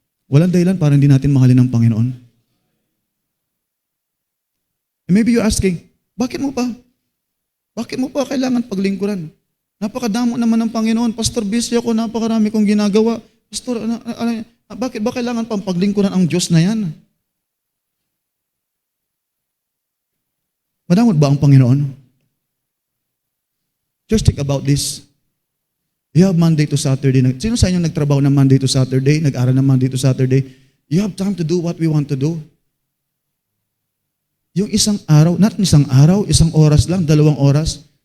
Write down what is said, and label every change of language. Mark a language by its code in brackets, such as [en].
[tl] Walang dahilan para hindi natin mahalin ang Panginoon. [en] And maybe you're asking, [tl] bakit mo pa? Bakit mo pa kailangan paglingkuran? Napakadamo naman ng Panginoon. Pastor, busy ako, napakarami kong ginagawa. Pastor, bakit ba kailangan pang paglingkuran ang Diyos na yan? Madamot ba ang Panginoon? [en] Just think about this. You have Monday to Saturday. [tl] Sino sa inyo nagtrabaho ng Monday to Saturday? Nag-aral ng Monday to Saturday? [en] You have time to do what we want to do. [tl] Yung isang araw, not isang araw, isang oras lang, 2 oras.